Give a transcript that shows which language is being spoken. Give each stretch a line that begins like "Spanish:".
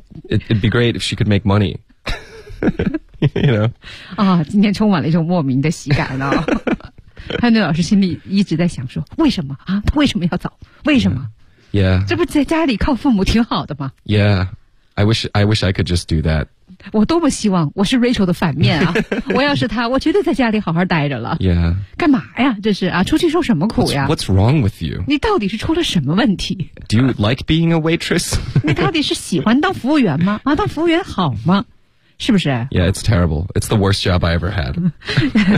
English: It'd be great if she could make money. you know.
Chinese: 今天充满了一种莫名的喜感了、潘队老师心里一直在想说，为什么啊？他为什么要走？为什么？
English: Yeah.
Chinese: 这不在家里靠父母挺好的吗？
English: Yeah, I wish I could just do that.
Chinese: 我多么希望我是 Rachel 的反面啊！我要是他，我绝对在家里好好待着了。
English: Yeah.
Chinese: 干嘛呀？这是啊，出去受什么苦呀？
English: What's wrong with you?
Chinese: 你到底是出了什么问题？
English: Do you like being a waitress?
Chinese: 你到底是喜欢当服务员吗？啊，当服务员好吗？是不是
English: Yeah, it's terrible. It's the worst job I ever had.